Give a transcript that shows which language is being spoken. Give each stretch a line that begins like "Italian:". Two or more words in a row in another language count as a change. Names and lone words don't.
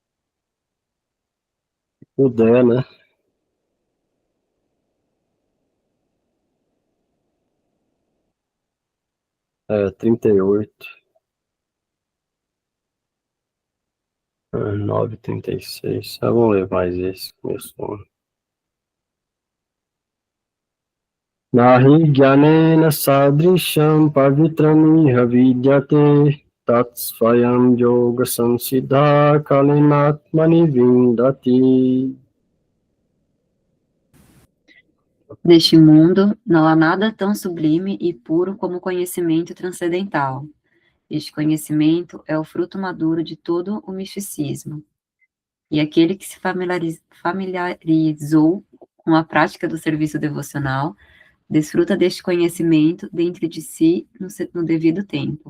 Portuguese: Se puder, né? 38. 9,36. Vamos ler mais esse. Começou.
Sanskrit: न हि ज्ञानेन सदृशं पवित्रं विद्यते तत् स्वयं योग संसिद्धः कालेनात्मनि विन्दति.
Portuguese: Neste mundo, não há nada tão sublime e puro como o conhecimento transcendental. Este conhecimento é o fruto maduro de todo o misticismo. E aquele que se familiarizou com a prática do serviço devocional, desfruta deste conhecimento dentro de si no devido tempo.